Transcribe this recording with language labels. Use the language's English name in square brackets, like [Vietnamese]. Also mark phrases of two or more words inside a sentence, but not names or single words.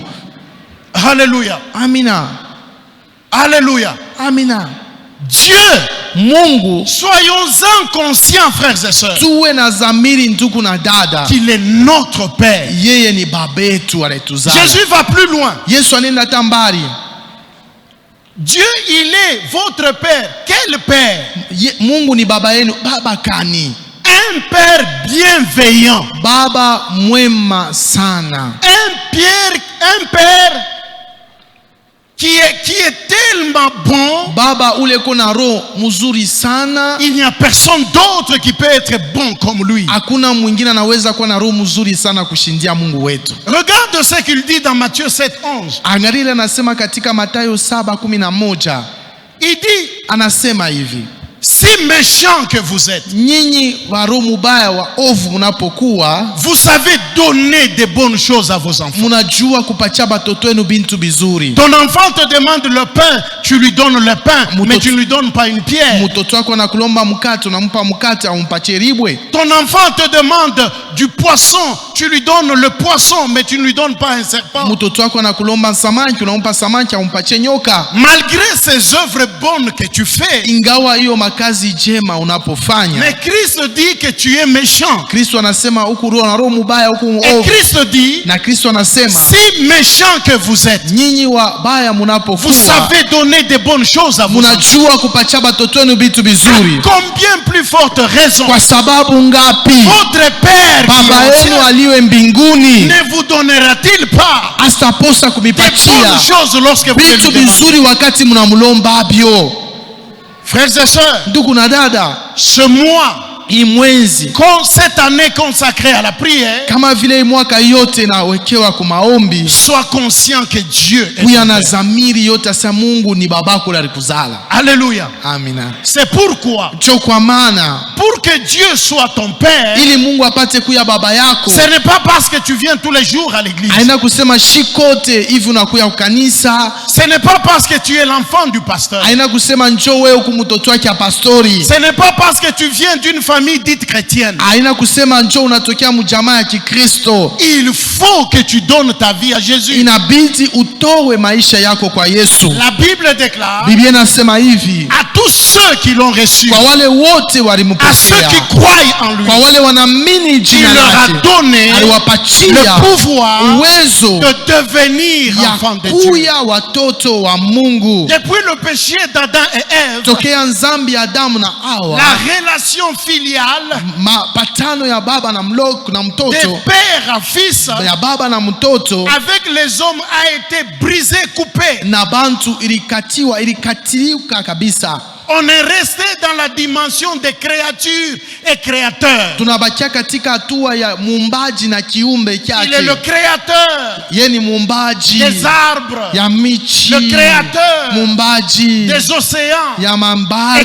[French] Alléluia. [Swahili] Amina. [French] Alléluia. [Swahili] Amina. [French] Dieu, [Swahili] Mungu, [French] soyons-en conscients, frères et sœurs, [Swahili] tuwe na dhamiri ndugu na dada, [French] qu'il est notre Père. [Swahili] yeye ni baba yetu alituzaa. [French] Jésus va plus loin. [Swahili] Yesu anaenda hata mbali. [French] Dieu, il est votre Père. Quel Père? [Swahili] Mungu ni baba yenu. Baba kani? [French] Un Père bienveillant. [Swahili] Baba mwema sana. [French] Un Père qui est tellement bon. [Swahili] Baba ule kona roho mzuri sana. [French] Il n'y a personne d'autre qui peut être bon comme lui. [Swahili] Hakuna mwingine anaweza kuwa na roho mzuri sana kushindia Mungu wetu. [French] Regarde ce qu'il dit dans Matthieu 7:11. [Swahili] Angalia anasema katika Mathayo 7:11. [French] Il dit, [Swahili] anasema hivi: [French] si méchant que vous êtes, [Swahili] nyinyi wa roho mubaya wa ovu mnapokuwa, [French] vous savez donner de bonnes choses à vos enfants. [Swahili] mnajua kupatia batoto wenu bintu bizuri. [French] Ton enfant te demande le pain, tu lui donnes le pain, mais tu ne lui donnes pas une pierre. [Swahili] Mtoto wako anakulomba mkate, unampa mkate au umpatie ribwe. [French] Ton enfant te demande du poisson, tu lui donnes le poisson, mais tu ne lui donnes pas un serpent. [Swahili] Mtoto wako anakulomba samaki, unampa samaki au umpatie nyoka. [French] Malgré ces œuvres bonnes que tu fais, [Swahili] ingawa hiyo makazi jema unapofanya, [French] mais Christ dit que tu es méchant. [Swahili] Kristo anasema huku roho na roho mubaya huku [French] Et [Swahili] ovu. [French] Christ dit, [Swahili] Na Kristo anasema [French] si méchant que vous êtes, [Swahili] nyinyi wabaya [French] vous [Swahili] mnapokuwa, [French] savez donner de bonnes choses à vos enfants. [Swahili] mnajua kupatia batoto wenu vitu vizuri. [French] Combien plus forte raison [Swahili] Kwa sababu ngapi [French] votre Père qui [Swahili] baba [French] est au [Swahili] yenu [French] ciel [Swahili] aliwe mbinguni [French] ne vous donnera-t-il pas [Swahili] astaposa [French] de [Swahili] kumipatia [French] bonnes choses lorsque vous [Swahili] vitu [French] lui demandez? [Swahili] vizuri wakati mnamlomba byo? [French] Frères et sœurs, [Swahili] Ndugu na dada, [French] ce mois, [Swahili] hii mwezi [French] cette année consacrée à la prière, [Swahili] kama vile mwaka yote nawekewa kwa maombi, [French] sois conscient que Dieu est [Swahili] kuya [French] ton [Swahili] na [French] Père. [Swahili] zamiri yote asa Mungu ni babako alikuzala. [French] Alléluia. [Swahili] Amina. [French] C'est pourquoi, [Swahili] Ndio kwa maana [French] pour que Dieu soit ton Père, [Swahili] ili Mungu apate kuya baba yako, [French] ce n'est pas parce que tu viens tous les jours à l'église. [Swahili] haina kusema shikote hivi unakuya kanisa, [French] Ce n'est pas parce que tu es l'enfant du pasteur. [Swahili] haina kusema njoo wewe kumtoto wake pastori, [French] Ce n'est pas parce que tu viens d'une famille dite chrétienne. [Swahili] haina kusema njoo unatokea mjamaa ya Kikristo. [French] Il faut que tu donnes ta vie à Jésus. [Swahili] Inabidi utowe maisha yako kwa Yesu. [French] La Bible déclare [Swahili] Biblia inasema hivi: [French] à tous ceux qui l'ont reçu, [Swahili] kwa wale wote [French] à ceux [Swahili] walimpokea, [French] qui croient en lui, [Swahili] kwa wale wanaamini [French] il [Swahili] jina [French] leur a [Swahili] lake, [French] donné [Swahili] aliwapatia [French] le pouvoir [Swahili] uwezo [French] de devenir enfants de [Swahili] ya [French] Dieu. [Swahili] kuya watoto wa Mungu. [French] Depuis le péché d'Adam et Ève, [Swahili] Tokea nzambi ya Adamu na Hawa, [French] la relation filiale [Swahili] mapatano ya baba na mloko na [French] de [Swahili] mtoto, [French] père à fils [Swahili] ya baba na mtoto [French] avec les hommes a été brisée, coupée. [Swahili] na bantu ilikatiliwa kabisa. [French] On est resté dans la dimension des créatures et créateurs. [Swahili] Tunabakia katika hatua ya muumbaji na kiumbe [French] Il est le [Swahili] chake. [French] créateur [Swahili] Yeye ni muumbaji [French] des arbres, [Swahili] ya michi, [French] le créateur [Swahili] muumbaji [French] des océans, [Swahili] ya mambari,